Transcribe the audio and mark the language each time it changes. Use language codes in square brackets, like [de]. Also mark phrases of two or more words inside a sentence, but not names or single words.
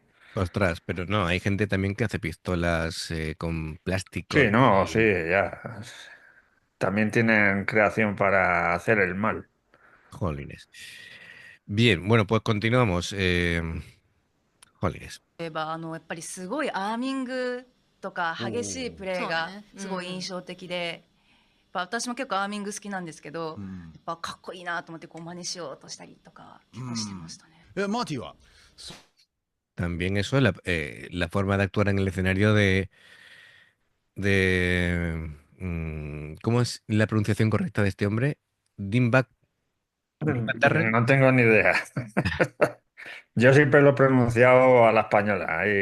[es] Ostras, pero no, hay gente también que hace pistolas con plástico Sí, no, sí, y ya. También tienen creación para hacer el mal. jolines. Bien, bueno, pues continuamos. Jolines. [ja] いえばやっぱりすごいアーミングとか激しいプレーがそうねすごい印象的で、やっぱ私も結構アーミング好きなんですけど、うんやっぱかっこいいなと思ってこう真似しようとしたりとか結構してましたね。マーティは？ [es] También eso, la forma de actuar en el escenario ¿cómo es la pronunciación correcta de este hombre? Dimbak, Dimbak Darrell. No tengo ni idea. Yo siempre lo he pronunciado a la española, ahí